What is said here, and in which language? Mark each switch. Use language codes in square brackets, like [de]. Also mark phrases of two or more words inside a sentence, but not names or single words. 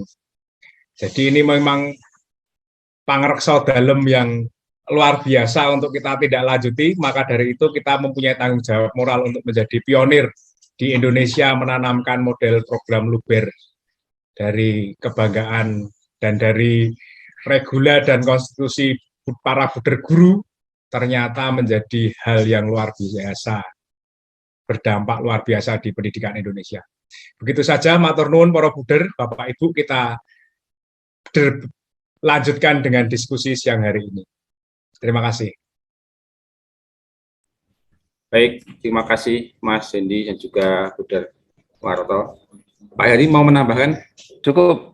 [id] Jadi ini memang pangreksa dalem yang luar biasa untuk kita tidak lanjuti, maka dari itu kita mempunyai tanggung jawab moral untuk menjadi pionir di Indonesia menanamkan model program Luber. Dari kebanggaan dan dari regula dan konstitusi para Buder guru ternyata menjadi hal yang luar biasa, berdampak luar biasa di pendidikan Indonesia. Begitu saja, [jv] matur nuwun para Buder, [id] Bapak Ibu, kita lanjutkan dengan diskusi siang hari ini. Terima kasih. Baik, terima kasih Mas Hendy dan juga Buder Warto. Pak Heri mau menambahkan? Cukup,